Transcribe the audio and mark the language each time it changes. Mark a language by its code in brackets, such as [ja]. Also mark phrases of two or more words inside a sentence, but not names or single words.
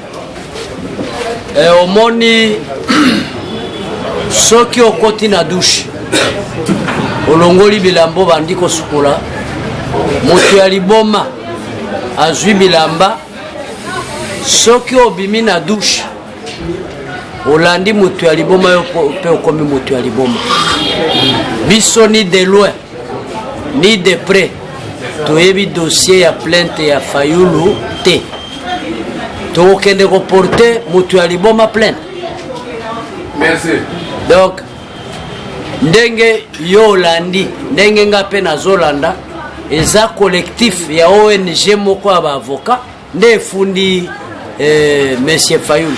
[ln] Omoni soki okoti na douche olongoli bilambo bandi kosukola moto ya liboma azwi bilamba soki obimi na douche olandi moto ya liboma yo mpe okomi moto ya liboma. Biso [fr] ni de loin ni de près [ln] toyebi dossier ya plainte ya Fayulu te. Tokende reporter moto ya liboma plainte. Merci. Donc ndenge yo olandi ndenge nga mpe nazolanda eza collectif ya ONG moko ya baavocat nde efundi Monsieur Fayulu.